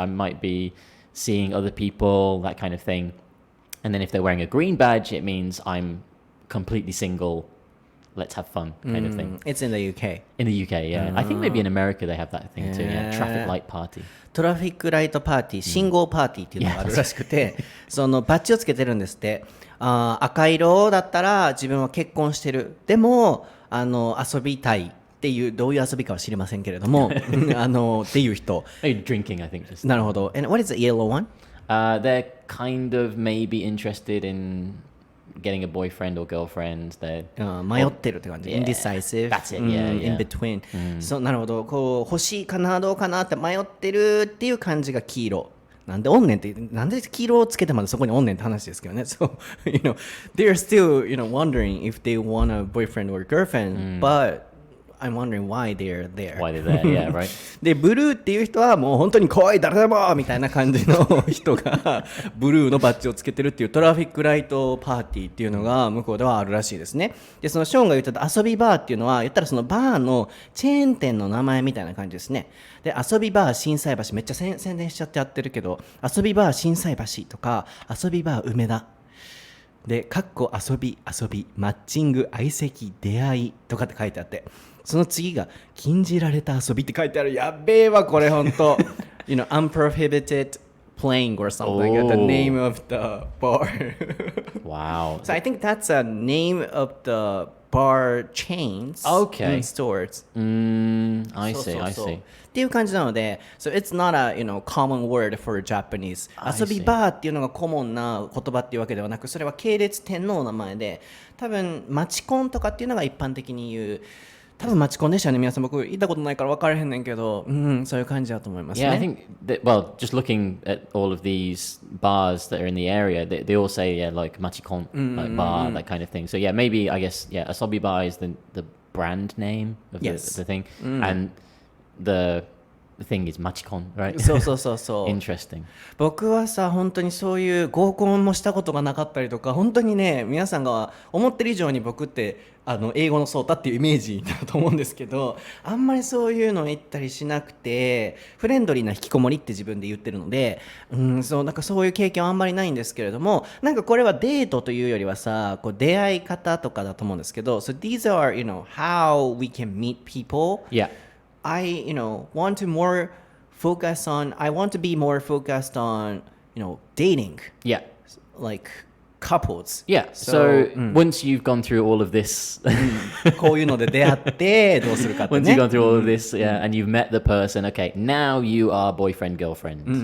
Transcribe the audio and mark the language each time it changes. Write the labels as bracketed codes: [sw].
[en] I might be seeing other people, that kind of thing. And then if they're wearing a green badge, it means I'm completely single. Let's have fun, kind of thing. It's in the UK. In the UK, yeah. I think maybe in America they have that thing too. Yeah, traffic light party. [ja] トラフィックライトパーティー、信号パーティーっていうのがあるらしくて、そのバッジをつけてるんですって。赤色だったら自分は結婚してる。でも遊びたいっていう、どういう遊びかは知りませんけれども、っていう人。 [en] Maybe drinking, I think. Just. [ja] なるほど。 [en] And what is the yellow one? They're kind of maybe interested in getting a boyfriend or girlfriend. They're [ja] 迷ってるって感じ。 [en] Yeah. Indecisive. That's it, yeah, In yeah. between. [ja] そう、なるほど。こう、欲しいかな、どうかなって迷ってるっていう感じが黄色。なんでおんねんって、なんで黄色をつけてまでそこにおんねんって話ですけどね。 [en] So, they're still, wondering if they want a boyfriend or girlfriend, but I'm wondering why they're there. why they're there, yeah, right? [ja] で、ブルーっていう人はもう本当に怖い誰でもみたいな感じの人がブルーのバッジをつけてるっていうトラフィックライトパーティーっていうのが向こうではあるらしいですね。で、そのショーンが言ってた遊びバーっていうのは言ったらそのバーのチェーン店の名前みたいな感じですね。で、遊びバー心斎橋めっちゃ宣伝しちゃってやってるけど、遊びバー心斎橋とか遊びバー梅田で、かっこ遊びマッチング相席出会いとかって書いてあって、その次が禁じられた遊びって書いてある。やっべえわこれ本当。 [en] Unprohibited playing or something. The name of the bar. Wow. So I think that's a name of the bar chains Okay. in stores. I [ja] そう [en] see, [ja] そう [en] I [ja] そう [en] see. [ja] っていう感じなので、 [en] so it's not a common word for Japanese. I [ja] 遊び [en] see. [ja] バーっていうのがコモンな言葉っていうわけではなく、それは系列店の名前で、多分マチコンとかっていうのが一般的に言う。多分マチコンでしたね。皆さん僕行ったことないから分からへんねんけど、そういう感じだと思いますね。 [en] Yeah, I think that, well, just looking at all of these bars that are in the area, they all say, yeah, like machikon, like bar, that kind of thing. So yeah, maybe, I guess, yeah, asobi bar is the brand name of Yes. the thing. And the thing is マチコン right? [ja] そうそうそうそう。 [en] Interesting. [ja] 僕はさ本当にそういう合コンもしたことがなかったりとか、本当にね皆さんが思ってる以上に僕って英語のソータっていうイメージだと思うんですけど、あんまりそういうの言ったりしなくて、フレンドリーな引きこもりって自分で言ってるので、そうなんかそういう経験はあんまりないんですけれども、なんかこれはデートというよりはさ、こう出会い方とかだと思うんですけど、 [en] so these are how we can meet people. Yeah. I want to more focus on I want to be more focused on dating Yeah. like couples. Yeah. So once you've gone through all of this, [ja] こういうので出会ってどうするかってね。 [en] once you've gone through all of this, yeah, and you've met the person, okay, now you are boyfriend, girlfriend.